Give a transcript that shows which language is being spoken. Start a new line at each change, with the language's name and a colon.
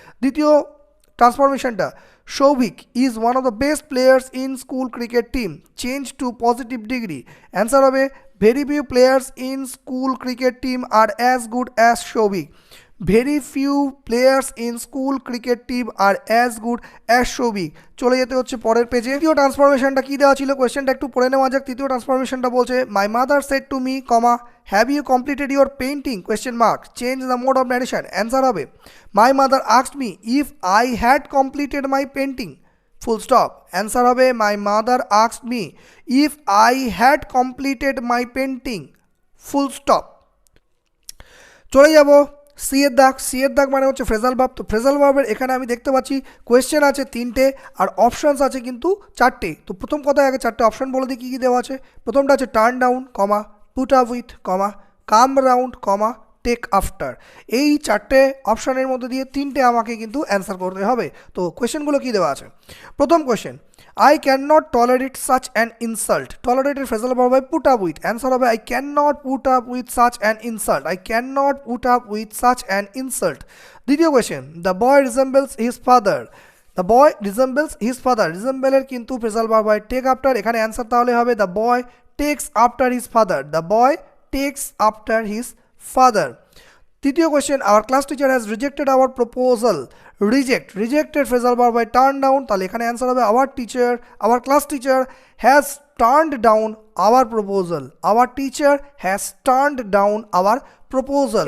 Bangla: দ্বিতীয় ট্রান্সফরমেশনটা
English: Shovik is one of the best players in school cricket team, change to positive degree, answer হবে very few players in school cricket team are as good as Shovik, very few players in school cricket team are as good as Shovik।
Bangla: চলে যেতে হচ্ছে পরের পেজে। তৃতীয় ট্রান্সফরমেশনটা কী দেওয়া ছিল কোয়েশ্চেনটা একটু পড়ে নেওয়া যাক। তৃতীয় ট্রান্সফরমেশনটা বলছে
English: My mother said to me, comma have you completed your painting, question mark, change the mode of narration, answer হবে my mother asked me if I had completed my painting, full stop, answer হবে my mother asked me if I had completed my painting, full stop.
Bangla: চলে যাব C এর দাগ মানে হচ্ছে phrasal verb. তো phrasal ভার্বের এখানে আমি দেখতে পাচ্ছি কোয়েশ্চেন আছে তিনটে আর অপশানস আছে কিন্তু চারটে। তো প্রথম কথায় আগে চারটে অপশান বলে দিই কী কী দেওয়া আছে। প্রথমটা আছে turn down, comma put up with, comma come round, comma take after. এই চারটে অপশানের মধ্যে দিয়ে তিনটে আমাকে কিন্তু অ্যান্সার করতে হবে। তো কোয়েশ্চেনগুলো কী দেওয়া আছে। প্রথম question
English: I cannot tolerate such an insult, tolerated
Bangla: phrasal verb হয়
English: put up with, answer হবে I cannot put up with such an insult, I cannot put up with such an insult।
Bangla: দ্বিতীয় question
English: the boy resembles his father, the boy resembles his father,
Bangla: রিজেম্বলের কিন্তু phrasal verb হয়
English: take after,
Bangla: এখানে answer তাহলে হবে
English: The boy takes after his father, the boy takes after his father.
Bangla: তৃতীয় question,
English: our class teacher has rejected our proposal, rejected phrasal verb by turn down,
Bangla: তাহলে এখানে answer হবে
English: Our class teacher has turned down our proposal, our teacher has turned down our proposal.